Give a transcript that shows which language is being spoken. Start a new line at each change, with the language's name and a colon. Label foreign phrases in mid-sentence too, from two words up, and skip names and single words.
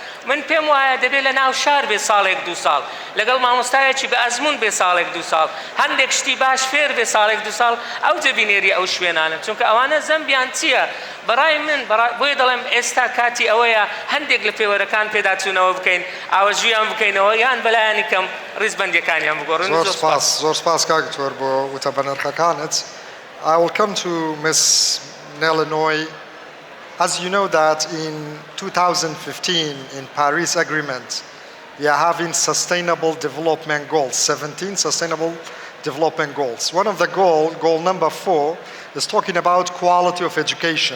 Central Kurdish: من پێم وایە دەبێت لە ناو شار بێ ساڵێک دو ساڵ لەگەڵ مامۆستایەکی بە ئەزمون بێ ساڵێک دو ساڵ هەندێک شتی باش فێر بێ ساڵێک دو ساڵ ئەو دەبینێری ئەو شوێنانە چونکە ئەوانە زەمبیان چییە بەڕای من بۆیە دەڵێم ئێستا کاتی ئەوەیە هەندێک لە پێوەرەکان پێداچوونەوە بکەین ئاوەژویان بکەینەوە یان بەلایانی کەم ڕیزبەندیەکانیان بگۆڕن. زۆر سپاس کاک دکتۆر بۆ وتە بەنرخەکانت.
English: I will come to Ms. Nelinoy. As you know that in 2015 in Paris Agreement, we are having sustainable development goals, 17 sustainable development goals. One of the goal number 4, is talking about quality of education.